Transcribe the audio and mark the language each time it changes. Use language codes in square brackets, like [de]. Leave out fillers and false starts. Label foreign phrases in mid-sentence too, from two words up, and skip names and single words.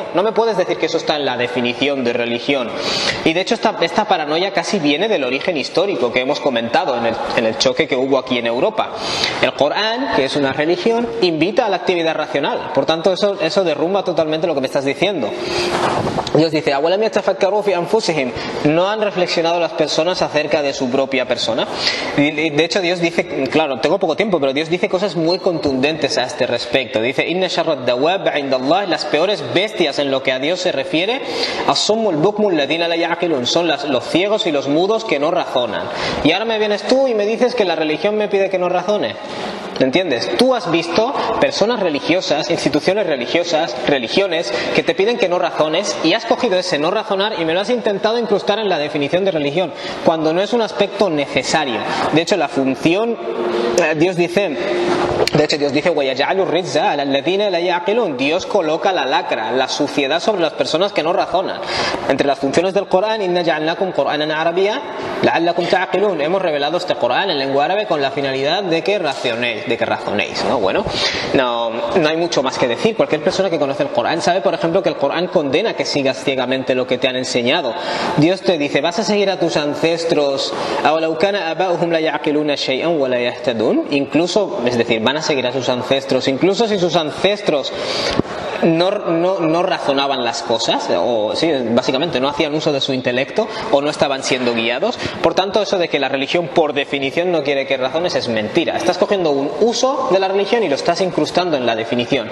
[es] No me puedes decir que eso está en la definición de religión. Y de hecho esta paranoia casi viene del origen histórico que hemos comentado en el choque que hubo aquí en Europa. El Corán, que es una religión, invita a la actividad racional. Por tanto, eso derrumba totalmente lo que me estás diciendo. Dios dice: [ar] "أولم يتفكروا في أنفسهم", [es] no han reflexionado las personas acerca de su propia persona. Y de hecho Dios dice, claro, tengo poco tiempo, pero Dios dice cosas muy contundentes a este respecto. Dice: [ar] "إن شر الدواب عند الله", [es] las peores bestias en lo que a Dios se refiere, [ar] الصم البكم الذين لا يعقلون, [es] son los ciegos y los mudos que no razonan. Y ahora me vienes tú y me dices que la religión me pide que no razone. ¿Entiendes? Tú has visto personas religiosas, instituciones religiosas, religiones que te piden que no razones, y has cogido ese no razonar y me lo has intentado incrustar en la definición de religión, cuando no es un aspecto necesario. De hecho, la función, Dios dice: [ar] "وَيَجْعَلُ الرِّجْزَ عَلَى الَّذِينَ لَا يَعْقِلُونَ", [es] Dios coloca la lacra, la suciedad sobre las personas que no razonan. Entre las funciones del Corán: [ar] "إنا جعلناكم قرآنا عربيا لعلكم تعقلون", [es] hemos revelado este Corán en lengua árabe con la finalidad de que razonéis, ¿no? Bueno, no hay mucho más que decir. Cualquier persona que conoce el Corán sabe, por ejemplo, que el Corán condena que sigas ciegamente lo que te han enseñado. Dios te dice: ¿vas a seguir a tus ancestros? [ar] "أولو كان آباؤهم لا يعقلون شيئا ولا يهتدون", [es] incluso, es decir, van a seguir a sus ancestros, incluso si sus ancestros no razonaban las cosas, o sí, básicamente no hacían uso de su intelecto o no estaban siendo guiados. Por tanto, eso de que la religión por definición no quiere que razones es mentira. Estás cogiendo un uso de la religión y lo estás incrustando en la definición.